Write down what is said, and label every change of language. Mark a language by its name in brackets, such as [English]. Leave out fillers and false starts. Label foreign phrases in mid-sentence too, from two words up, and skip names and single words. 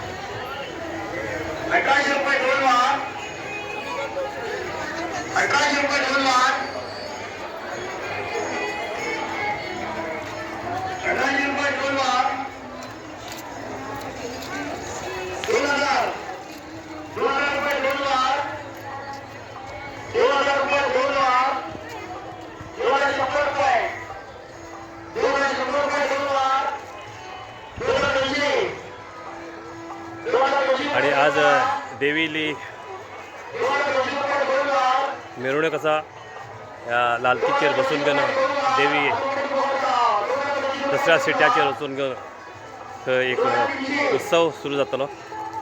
[Konkani] 1800 रुपये 2 वार 1800 रुपये 2 वार 1800 रुपये 2 वार 2000 रुपये 2 वार 2000 रुपये 2 वार 2100 रुपये 2100 रुपये 2 वार 2200 आणि आज देवीली मिरवणूक असा या लालकीचेर बसून घेवन देवी दसऱ्या सिट्याचेर वचून घेवन थंय एक उत्सव सुरू जातलो.